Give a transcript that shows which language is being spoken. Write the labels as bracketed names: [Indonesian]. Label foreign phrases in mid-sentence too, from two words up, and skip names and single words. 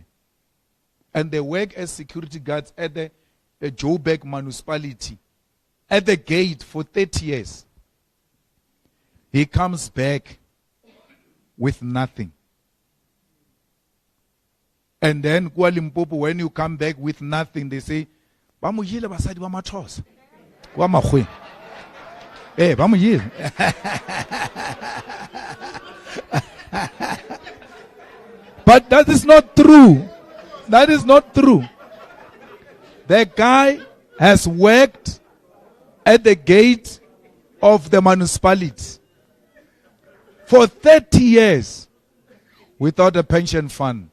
[English] And they work as security guards at the Joburg municipality, at the gate for 30 years. He comes back with nothing. And then kwa Limpopo, when you come back with nothing, they say, [Northern Sotho] "Ba mo jile basadi ba mathosa." Kwa magwe. Ba mo jile. [English] But that is not true. That is not true. The guy has worked at the gate of the municipality for 30 years without a pension fund.